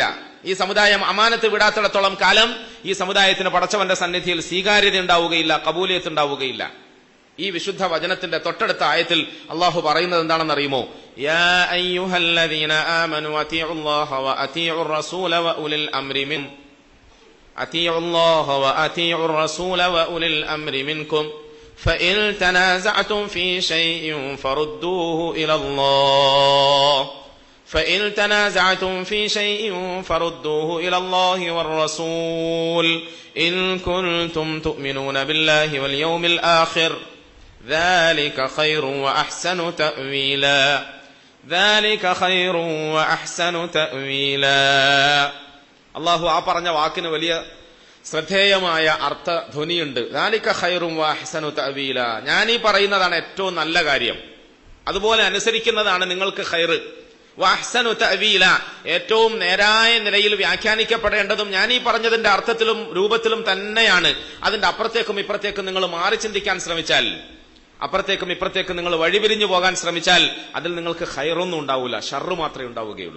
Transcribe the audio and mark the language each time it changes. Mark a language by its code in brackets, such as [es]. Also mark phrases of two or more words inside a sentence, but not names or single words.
[ml] ഈ സമുദായം അമാനത്ത് വിടാത്തിടത്തോളം കാലം ഈ സമുദായത്തിന് പടച്ചവന്റെ സന്നിധിയിൽ സ്വീകാര്യത ഉണ്ടാവുകയില്ല, കബൂലിയത്ത് ഉണ്ടാവുകയില്ല. ഈ വിശുദ്ധ വചനത്തിന്റെ തൊട്ടടുത്ത ആയത്തിൽ അള്ളാഹു പറയുന്നത് എന്താണെന്നറിയുമോ? [ar] يا أيها الذين آمنوا أطيعوا الله وأطيعوا الرسول وأولي الأمر منكم أطيعوا الله وأطيعوا الرسول وأولي الأمر منكم فإن تنازعتم في شيء فردوه إلى الله فإن تنازعتم في شيء فردوه إلى الله والرسول إن كنتم تؤمنون بالله واليوم الآخر ذلك خير وأحسن تأويلا ذلك خير وأحسن تأويلا. [ml] അള്ളാഹു ആ പറഞ്ഞ വാക്കിന് വലിയ ശ്രദ്ധേയമായ അർത്ഥധ്വനിയുണ്ട്. [ar] ذلك خير وأحسن تأويلا. [ml] ഞാനീ പറയുന്നതാണ് ഏറ്റവും നല്ല കാര്യം, അതുപോലെ അനുസരിക്കുന്നതാണ് നിങ്ങൾക്ക് ഖൈർ. [ar] وأحسن تأويلا, [ml] ഏറ്റവും നേരായ നിലയിൽ വ്യാഖ്യാനിക്കപ്പെടേണ്ടതും ഞാൻ ഈ പറഞ്ഞതിന്റെ അർത്ഥത്തിലും രൂപത്തിലും തന്നെയാണ്. അതിന്റെ അപ്പുറത്തേക്കും ഇപ്പുറത്തേക്കും നിങ്ങൾ മാറി ചിന്തിക്കാൻ ശ്രമിച്ചാൽ, അപ്പുറത്തേക്കും ഇപ്പുറത്തേക്കും നിങ്ങൾ വഴിപിരിഞ്ഞു പോകാൻ ശ്രമിച്ചാൽ അതിൽ നിങ്ങൾക്ക് ഖൈറൊന്നും ഉണ്ടാവില്ല, ഷർറ് മാത്രമേ ഉണ്ടാവുകയുള്ളൂ.